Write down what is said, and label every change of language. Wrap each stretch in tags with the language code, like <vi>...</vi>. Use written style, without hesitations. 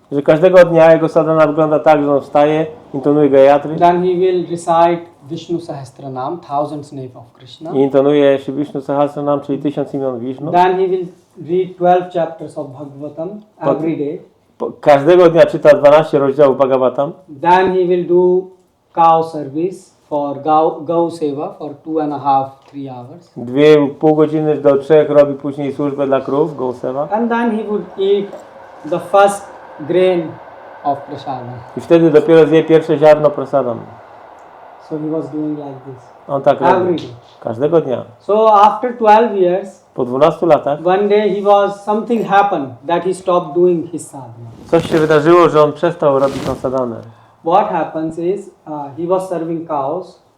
<pl>Że każdego dnia jego sadhana wygląda tak, że on wstaje, intonuje Gayatri.</pl> <en>Then he will recite Vishnu Sahasranam, thousands names of Krishna.</en> <pl>I intonuje Shri Vishnu Sahasranam, czyli 1000 imion Vishnu.</pl> <en>Then he will read 12 chapters of Bhagavatam every day.</en> <pl>Każdego dnia czyta 12 rozdziałów Bhagavatam.</pl> <en>Then he will do cow service for Gau Seva for 2.5-3 hours.</en> <pl>2,5 godziny do 3 robi później służbę dla krów, Gauseva.</pl> <en>And then he would eat the first grain of prasadam.</en> <pl>I wtedy dopiero zje pierwsze ziarno prasadam.</pl> <en>So he was doing like this.</en> <pl>On tak</pl> <en>Every</en> <pl>robi.</pl> <en>day.</en> <pl>Każdego dnia.</pl> <en>So after 12 years,</en> <pl>Po 12 latach</pl> <en>one day something happened that he stopped doing his sadhana.</en> <pl>coś się wydarzyło, że on przestał robić tą sadhanę.</pl> <en>What happens is he was serving cows</en>